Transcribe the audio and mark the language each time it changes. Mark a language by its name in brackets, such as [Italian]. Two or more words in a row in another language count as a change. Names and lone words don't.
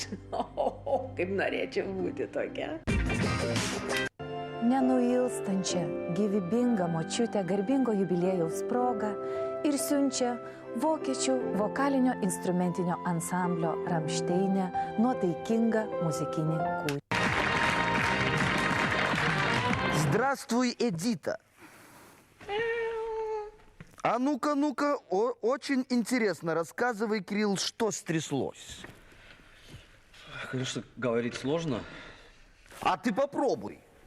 [Lithuanian] Kaip norėčiau būti tokia. Nenuilstančią, gyvybingą močiutę garbingo jubiliejaus progą ir siunčia vokiečių vokalinio instrumentinio ansamblio Ramšteinė nuotaikingą muzikinį kūrinį. [Russian] Здравствуй, Эдита. А ну-ка, очень интересно. Рассказывай, Кирилл, что стряслось. Конечно, говорить сложно. А ты попробуй.